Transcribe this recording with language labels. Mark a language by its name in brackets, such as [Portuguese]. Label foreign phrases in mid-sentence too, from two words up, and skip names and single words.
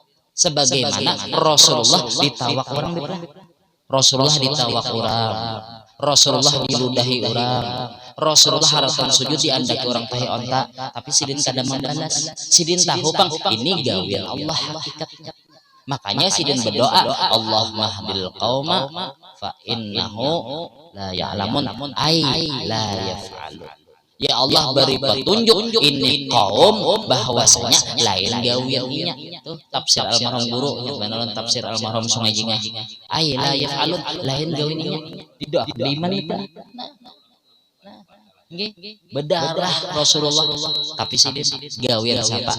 [Banjar] Sebagaimana Rasulullah ditawak orang. Rasulullah ditawak orang. Rasulullah diludahi orang, Rasulullah haratan sujud diandaki orang tahi onta, tapi sidin kada membalas. Sidin tahu pang ini gawean Allah hakikatnya. Makanya sidin berdoa, [Arabic] اللهم اهد القوم فإنه لا يعلمون أي لا يفعلون. [Banjar] Ya Allah beri petunjuk ini kaum bahwasanya lain gaweannya. Tuh tafsir almarhum guru, beneran tafsir almarhum Sungai Jingah. [Arabic] أي لا يفعلون [Banjar] lain gaweannya. Tidak beriman itu. Nggih, bedarah Rasulullah tapi sidin gawean siapa?